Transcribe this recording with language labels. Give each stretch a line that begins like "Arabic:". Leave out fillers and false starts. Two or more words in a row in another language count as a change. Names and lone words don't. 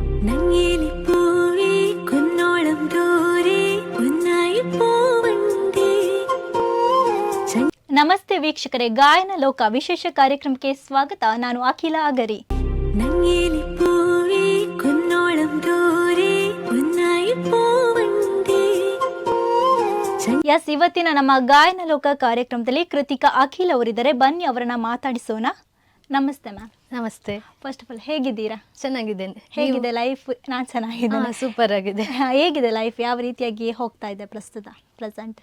Malayalam: നങ്ങേലി പൂവേ കുന്നോളം ദൂരെ ഒന്നായി പൂവണ്ടേ.
Kannada: ನಮಸ್ತೆ ವೀಕ್ಷಕರೇ, ಗಾಯನ ಲೋಕ ವಿಶೇಷ ಕಾರ್ಯಕ್ರಮಕ್ಕೆ ಸ್ವಾಗತ. ನಾನು ಅಖಿಲ ಅಗರಿ.
Malayalam: നങ്ങേലി പൂവേ കുന്നോളം ദൂരെ ഒന്നായി പൂവണ്ടേ.
Kannada: ಎಸ್, ಇವತ್ತಿನ ನಮ್ಮ ಗಾಯನ ಲೋಕ ಕಾರ್ಯಕ್ರಮದಲ್ಲಿ ಕೃತಿಕಾ ಅಖಿಲ್ ಅವರಿದ್ದಾರೆ. ಬನ್ನಿ ಅವರನ್ನ ಮಾತಾಡಿಸೋಣ. ನಮಸ್ತೆ ಮ್ಯಾಮ್. ನಮಸ್ತೆ.
English: first of all
Kannada: ಹೇಗಿದ್ದೀರಾ? ಚೆನ್ನಾಗಿದ್ದೇನೆ. ಹೇಗಿದೆ ಲೈಫ್? ನಾನು ಚೆನ್ನಾಗಿದ್ದೇನೆ. ಸೂಪರ್ ಆಗಿದೆ. ಹೇಗಿದೆ ಲೈಫ್? ಯಾವ ರೀತಿಯಾಗಿ ಹೋಗ್ತಾ ಇದೆ ಪ್ರೆಸೆಂಟ್?